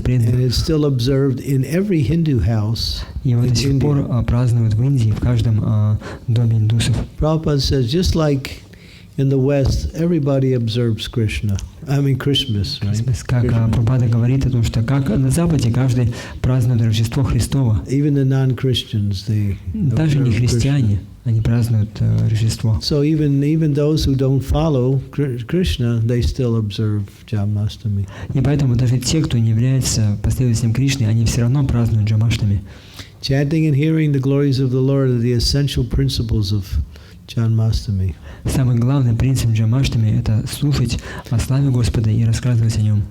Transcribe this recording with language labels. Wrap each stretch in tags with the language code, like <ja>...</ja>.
<en>And</en> <ru>преданных.</ru> <en>it's still observed in every Hindu house</en> <ru>И его</ru> <en>in</en> <ru>до сих пор</ru> <en>India.</en> <ru>празднуют в Индии, в каждом доме индусов.</ru> <en>Prabhupada says, just like in the West, everybody observes Krishna. I mean Christmas, right?</en> <ru>Как Прабхупада говорит о том, что как на Западе каждый празднует Рождество Христово.</ru> <en>Even the non-Christians, they</en> <ru>Даже не</ru> <en>observe</en> <ru>христиане, они празднуют Рождество.</ru> <en>So even those who don't follow Krishna, they still observe Janmastami.</en> <ru>И поэтому даже те, кто не является последователем Кришны, они все равно празднуют Джанмаштами.</ru> <en>Chanting and hearing the glories of the Lord are the essential principles of Janmastami.</en> <ru>Самый главный принцип Джанмаштами – это слушать о славе Господа и рассказывать о Нем.</ru>